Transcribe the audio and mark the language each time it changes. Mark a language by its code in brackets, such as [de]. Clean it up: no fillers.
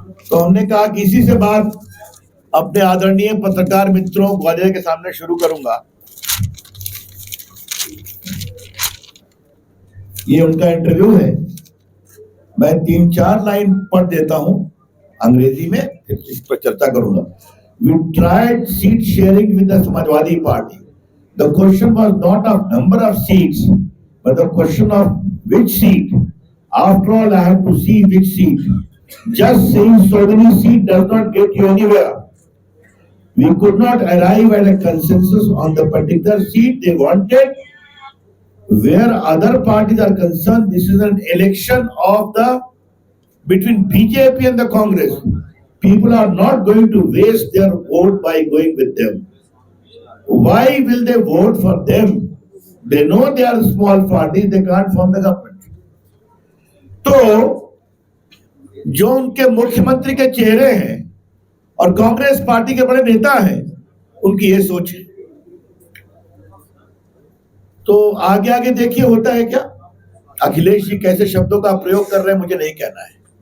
[hi] तो हमने कहा कि इसी से बात अपने आदरणीय पत्रकार मित्रों ग्वालियर के सामने शुरू करूंगा। ये उनका इंटरव्यू है, मैं 3-4 लाइन पढ़ देता हूं अंग्रेजी में, इस पर चर्चा करूंगा। [en] We tried seat sharing with the Samajwadi Party. The question was not of number of seats, but the question of which seat. After all, I have to see which seat. Just saying so many seats does not get you anywhere. We could not arrive at a consensus on the particular seat they wanted. Where other parties are concerned, this is an election of between BJP and the Congress. People are not going to waste their vote by going with them. Why will they vote for them? They know they are small parties, they can't form the government. [hi] तो जो उनके मुख्यमंत्री के चेहरे हैं और Congress party के बड़े नेता हैं, उनकी ये सोच है। तो आगे आगे देखिए होता है क्या। अखिलेश जी कैसे शब्दों का प्रयोग कर रहे हैं मुझे नहीं कहना है।